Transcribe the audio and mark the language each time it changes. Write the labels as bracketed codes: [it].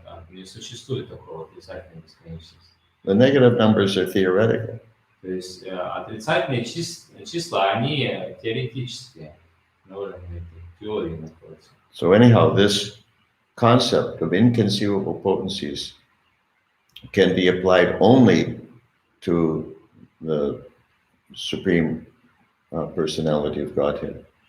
[ru] Не существует такого отрицательной бесконечности. [en] The negative numbers are theoretical. [ru] То есть отрицательные числа, они теоретические, на уровне теории находятся. [en] So anyhow, this concept of inconceivable potencies can be applied only to the Supreme Personality of Godhead.